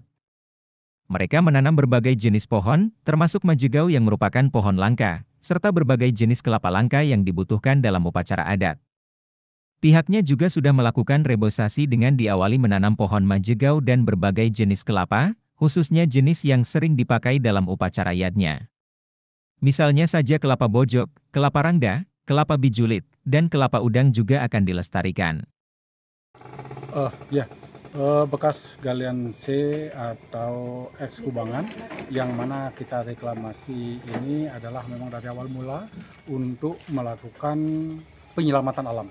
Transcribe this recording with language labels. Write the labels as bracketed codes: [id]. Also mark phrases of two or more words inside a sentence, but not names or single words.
[id] Mereka menanam berbagai jenis pohon, termasuk majegau yang merupakan pohon langka, serta berbagai jenis kelapa langka yang dibutuhkan dalam upacara adat. Pihaknya juga sudah melakukan rebosasi dengan diawali menanam pohon majegau dan berbagai jenis kelapa, khususnya jenis yang sering dipakai dalam upacara yadnya. Misalnya saja kelapa bojok, kelapa rangda, kelapa bijulit, dan kelapa udang juga akan dilestarikan. Bekas galian C atau eks kubangan yang mana kita reklamasi ini adalah memang dari awal mula untuk melakukan penyelamatan alam.